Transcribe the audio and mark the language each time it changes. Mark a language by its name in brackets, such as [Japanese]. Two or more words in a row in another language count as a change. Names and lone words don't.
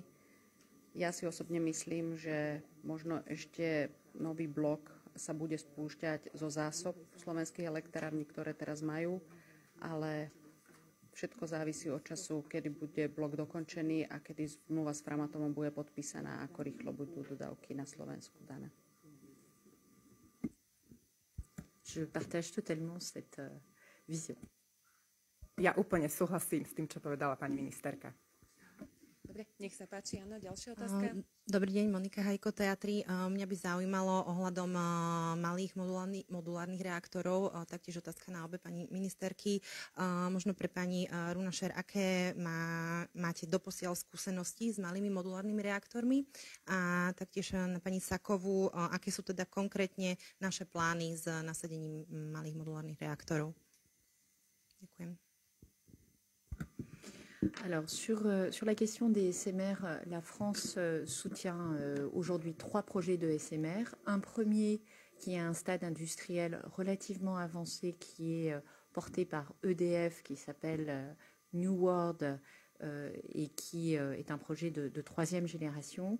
[Slovak] Ja si osobne myslím, že možno ešte nový blok sa bude spúšťať zo zásob slovenských elektrární, ktoré teraz majú, ale všetko závisí od času, kedy bude blok dokončený a kedy zmluva s Framatomom bude podpísaná, ako rýchlo budú dodávky na Slovensku dané. [French] Je partage totalement cette vision. [Slovak] Ja úplne súhlasím s tým, čo povedala pani ministerka. Dobre, nech sa páči, Anna, ďalšia otázka. Dobrý deň, Monika Hajko, Teatry. Mňa by zaujímalo ohľadom malých modulárnych reaktorov, taktiež otázka na obe pani ministerky. Možno pre pani Runašer, aké máte doposiaľ skúsenosti s malými modulárnymi reaktormi? A taktiež na pani Sakovú, aké sú teda konkrétne naše plány s nasadením malých modulárnych reaktorov? Ďakujem. [French] Alors, sur la question des SMR, la France soutient aujourd'hui 3 projets de SMR. Un premier qui est à un stade industriel relativement avancé, qui est porté par EDF, qui s'appelle New World et qui est un projet de 3e génération.